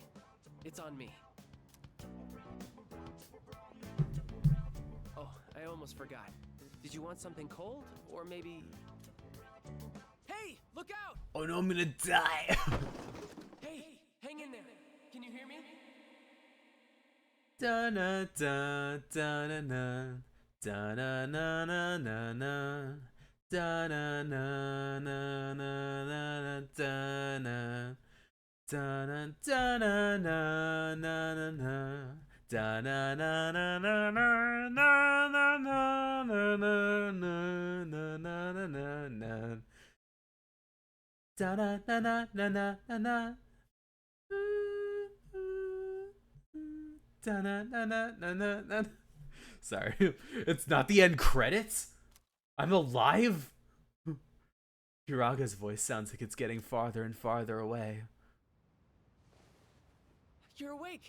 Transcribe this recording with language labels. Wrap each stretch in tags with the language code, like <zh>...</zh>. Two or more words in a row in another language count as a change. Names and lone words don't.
<en>It's on me. Oh, I almost forgot. Did you want something cold? Or maybe... Hey! Look out! Oh no, I'm gonna die! Hey! Hang in there! Can you hear me? Da na da da na na da na na na na na da na na na na da na da na da na na na na da na na na na na na na na na na na na na na da na na na na na na na. Sorry, it's not the end credits? I'm alive? Hiraga's voice sounds like it's getting farther and farther away. You're awake!</en>